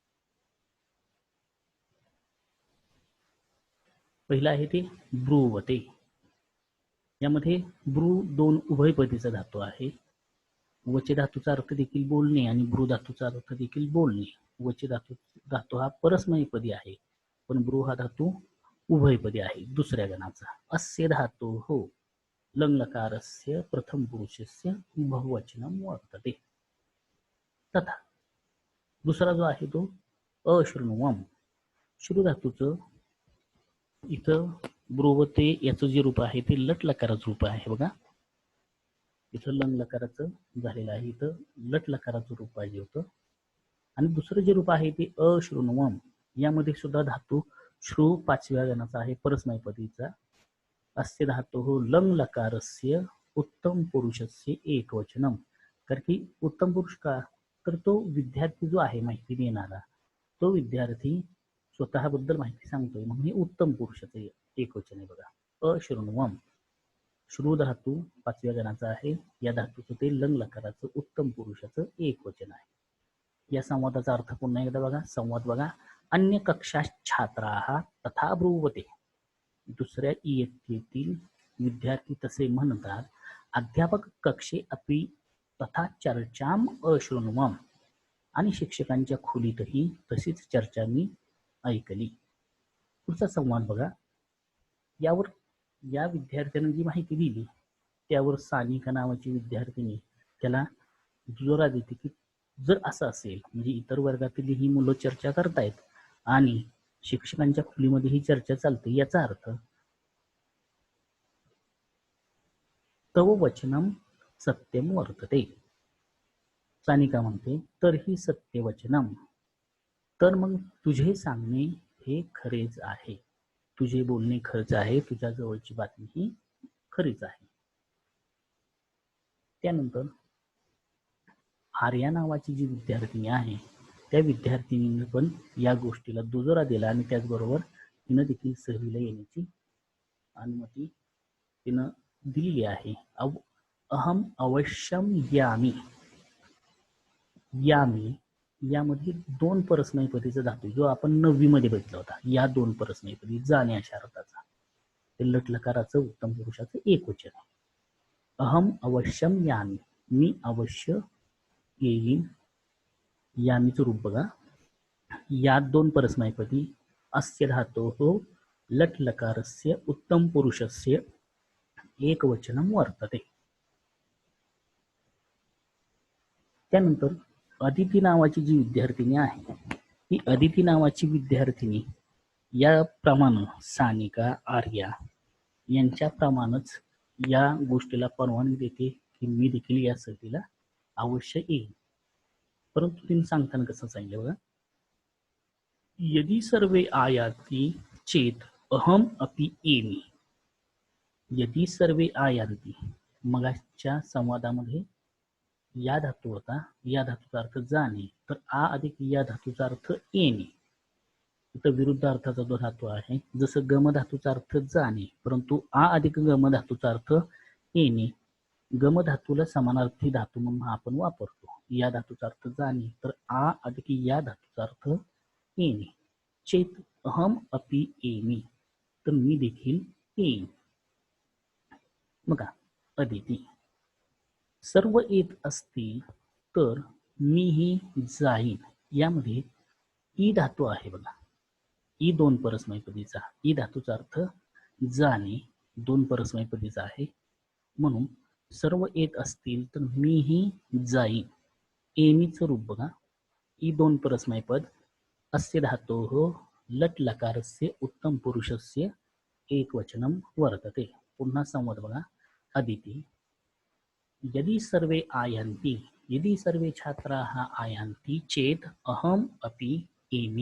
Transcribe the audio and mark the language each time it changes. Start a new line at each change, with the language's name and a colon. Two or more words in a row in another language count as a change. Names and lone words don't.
Marathi: पहिला आहे ते ब्रुवते. यामध्ये ब्रू दोन उभयपदीचा धातू आहे. वचे धातूचा अर्थ देखील बोलणे आणि ब्रू धातूचा अर्थ देखील बोलणे. वचे धातू हा परस्मैपदी आहे, पण ब्रू हा धातू उभयपदी आहे दुसऱ्या गणाचा.
Sanskrit: अस्य धातु हो लंलकारस्य प्रथम पुरुषस्य बहुवचनम वर्तते.
Marathi: तथा दुसरा जो आहे तो अशृण्वम. श्रु धातूचं इथं ब्रुवते याचं जे रूप आहे ते लट लकाराचं रूप आहे बघा. इथं लंग लकाराचं झालेलं आहे, इथं लट लकाराचं रूप पाहिजे होतं. आणि दुसरं जे रूप आहे ते अशृण्वम. यामध्ये सुद्धा धातू श्रु पाचव्या गणाचा आहे, परस्मैपदीचा.
Sanskrit: अस्य धातु लंग लकारस्य उत्तम पुरुषस्य एकवचनम.
Marathi: कारण की उत्तम पुरुष का, तर तो विद्यार्थी जो आहे माहिती देणारा, तो विद्यार्थी स्वतःबद्दल माहिती सांगतोय म्हणून हे उत्तम पुरुषाचे एकवचन आहे बघा. अशृण्वम. श्रु धातू पाचव्या गणाचा आहे, या धातूचं ते लंग लकाराचं उत्तम पुरुषाचं एकवचन आहे. या संवादाचा अर्थ पुन्हा एकदा बघा. संवाद बघा.
Sanskrit: अन्य कक्षा छात्राः तथा ब्रुवते.
Marathi: दुसऱ्या इयत्तेतील विद्यार्थी तसे म्हणतात.
Sanskrit: अध्यापक कक्षे अपि तथा चर्चाम अशृण्वम.
Marathi: आणि शिक्षकांच्या खोलीतही तशीच चर्चा मी ऐकली. पुढचा संवाद बघा. यावर या विद्यार्थ्याने जी माहिती दिली त्यावर सानिका नावाची विद्यार्थिनी त्याला दुजोरा देते की जर असं असेल, म्हणजे इतर वर्गातील ही मुलं चर्चा करतायत आणि शिक्षकांच्या खोलीमध्ये ही चर्चा चालते, याचा अर्थ
Sanskrit: तव वचनम सत्यम वर्तते.
Marathi: सानिका म्हणते तर ही सत्यवचनम. तर मग तुझे सांगणे हे खरेच आहे, तुझे बोलणे खरंच आहे, तुझ्या जवळची बातमी ही खरीच आहे. त्यानंतर आर्या नावाची जी विद्यार्थिनी आहे त्या विद्यार्थिनीने पण या गोष्टीला दुजोरा दिला आणि त्याचबरोबर तिनं देखील सहलीला येण्याची अनुमती तिनं दिलेली आहे.
Sanskrit: अहम अवश्यम यामी.
Marathi: यामी यामध्ये दोन परस्मैपदीचा धातू जो आपण 9वी मध्ये बघितला होता, या दोन परस्मैपदी जाणे अशा अर्थाचा, ते लटलकाराचं उत्तम पुरुषाचं एकवचन आहे.
Sanskrit: अहम अवश्यम यामी.
Marathi: मी अवश्य येईन. यामीचं रूप बघा.
Sanskrit: या दोन परस्मैपदी अस्य धातोः लट लकारस्य उत्तम पुरुषस्य एकवचनम वर्तते.
Marathi: त्यानंतर अदिती नावाची जी विद्यार्थिनी आहे, ही अदिती नावाची विद्यार्थिनी याप्रमाणे सानिका आर्या यांच्याप्रमाणेच या गोष्टीला परवानगी देते की मी देखील या सहलीला अवश्य येईन. परंतु तिने सांगताना कसं सांगितलं बघा.
Sanskrit: यदि सर्वे आयाति चेत अहम अपि एमि. यदि सर्वे आयांती.
Marathi: मगाच्या संवादामध्ये या धातू होता, या धातूचा अर्थ जाणे, तर आ अधिक या धातूचा अर्थ येणे. इथं विरुद्ध अर्थाचा जो धातू आहे, जसं गम धातूचा अर्थ जाणे, परंतु आ अधिक गम धातूचा अर्थ येणे. गम धातूला समानार्थी धातू म्हणून आपण वापरतो. या धातूचा अर्थ जाणे, तर आ अधिक या धातूचा अर्थ येणे.
Sanskrit: चेत अहम अपि एमि.
Marathi: तर मी देखील येईन. बघा अदिती. सर्व येत असतील तर मीही जाईन. यामध्ये ई धातू आहे बघा. ई दोन परस्मैपदीचा. ई धातूचा अर्थ जाणे, दोन परस्मैपदीचा आहे, म्हणून सर्व येत असतील तर मीही जाईन. एमीचं रूप बघा.
Sanskrit: ई दोन परस्मैपद अस्य धातोः लट लकारस्य उत्तम पुरुषस्य एकवचनम वर्तते.
Marathi: पुन्हा संवाद बघा. अदिती.
Sanskrit: यदि सर्वे आयन्ति. यदि सर्वे छात्राः आयन्ति चेत अहम अपि एमि.